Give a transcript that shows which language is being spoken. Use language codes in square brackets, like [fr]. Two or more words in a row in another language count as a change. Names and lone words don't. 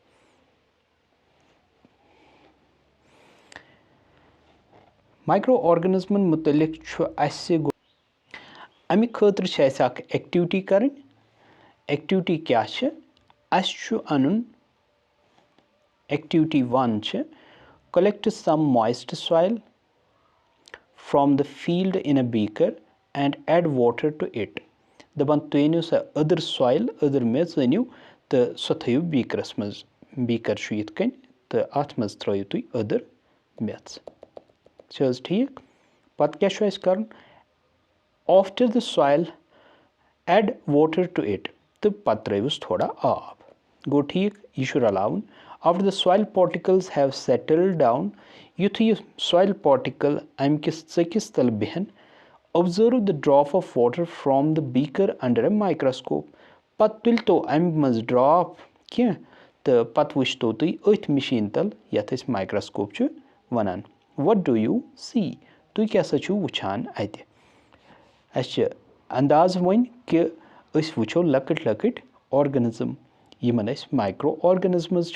[ks] مایکرو آرگنزمن متعلق چھُ اسہِ امہِ خٲطرٕ چھِ اسہِ اکھ ایکٹِوٹی کرٕنۍ ایکٹِوٹی کیٛاہ چھِ اسہِ چھُ انُن ایکٹِوٹی 1 چھِ [en] collect some moist soil from the field in a beaker and add water to it [ks] دپان تُہۍ أنِو سۄ أدٕر سویل أدٕر میٚژ أنِو تہٕ سۄ تھٲیِو بیٖکرس منٛز بیٖکر چھُ یِتھ کٔنۍ تہٕ اتھ منٛز ترٲیِو تُہۍ أدٕر میٚژ چھِ حظ ٹھیٖک پتہٕ کیٛاہ چھُ اسہِ کرُن [en] after the soil add water to it [ks] تہٕ پتہٕ ترٲیوُس تھوڑا آب گوٚو ٹھیٖک یہِ چھُ رلاوُن [en] after the soil particles have settled down [ks] یُتھُے یہِ [en] soil particle [ks] امہِ کِس ژٔکِس تل بیٚہن [en] observe the drop of water from the beaker under a microscope [ks] پتہٕ تُلتو امہِ منٛز ڈراپ کینٛہہ تہٕ پتہٕ وٕچھتو تُہۍ أتھۍ مِشیٖن تل یتھ أسۍ مایکروسکوپ چھِ ونان [en] what do you see [ks] تُہۍ کیٛاہ سا چھُو وٕچھان اتہِ اسہِ چھِ انداز وۄنۍ کہِ أسۍ وٕچھو لۄکٕٹۍ لۄکٕٹۍ آرگنزم یِمن أسۍ مایکرو آرگنزمز